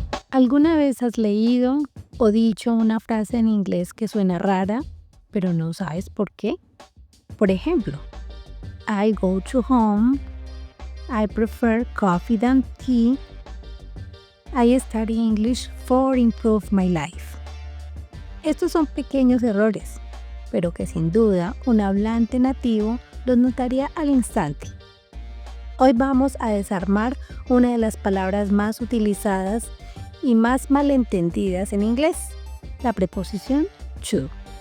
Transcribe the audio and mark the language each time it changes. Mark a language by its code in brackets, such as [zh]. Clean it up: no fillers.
[es] ¿Alguna vez has leído o dicho una frase en inglés que suena rara, pero no sabes por qué? Por ejemplo, [en] I go to home, I prefer coffee than tea, I study English for improve my life. [es] Estos son pequeños errores, pero que sin duda un hablante nativo los notaría al instante. Hoy vamos a desarmar una de las palabras más utilizadas y más malentendidas en inglés, la preposición to.